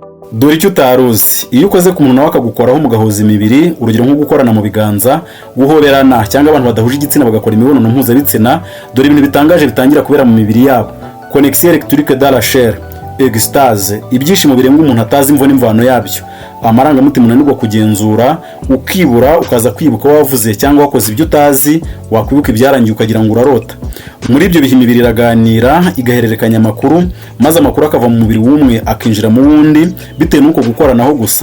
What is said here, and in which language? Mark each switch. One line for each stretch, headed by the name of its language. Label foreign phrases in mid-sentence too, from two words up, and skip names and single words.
Kinyarwanda: Dore icyo utaruzi, iyo ukoze ku muntu nawe akagukoraho mugahuza imibiri, urugero nko gukorana mu biganza, guhoberana cyangwa abantu badahuje igitsina bagakora imibonano mpuzabitsina, dore ibintu bitangaje bitangira kubera mu mibiri yabo.
French: Connexion électrique dans la chair, extase,
Kinyarwanda: ibyishimo birenga umuntu atazi imvo n'imvano yabyo. Amarangamutima unanirwa kugenzura, ukibura ukaza kwibuka wavuze cyangwa wakoze ibyo utazi, wakwibuka ibyarangiye ukagira ngo urarota. Muri ibyo bihe imibiri iraganira, igahererekanya amakuru, maze amakuru akava mu mubiri w'umwe akinjira mu wundi, bitewe n'uko gukoranaho gusa.